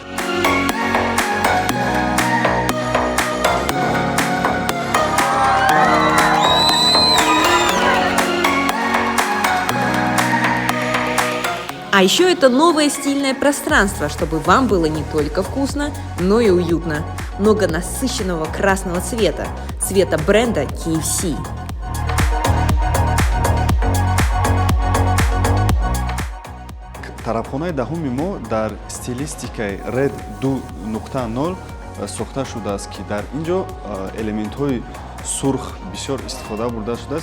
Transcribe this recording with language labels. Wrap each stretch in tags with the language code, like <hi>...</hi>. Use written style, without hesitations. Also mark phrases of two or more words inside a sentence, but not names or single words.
<ru>А еще это новое стильное пространство, чтобы вам было не только вкусно, но и уютно. Много насыщенного красного цвета, цвета бренда KFC.</ru> <tg>Тарабхонаи даҳуми мо дар стилистикаи Red 2.0 сохта шудааст, ки дар инҷо элементҳои сурх бисёр истифода бурда шудааст.</tg>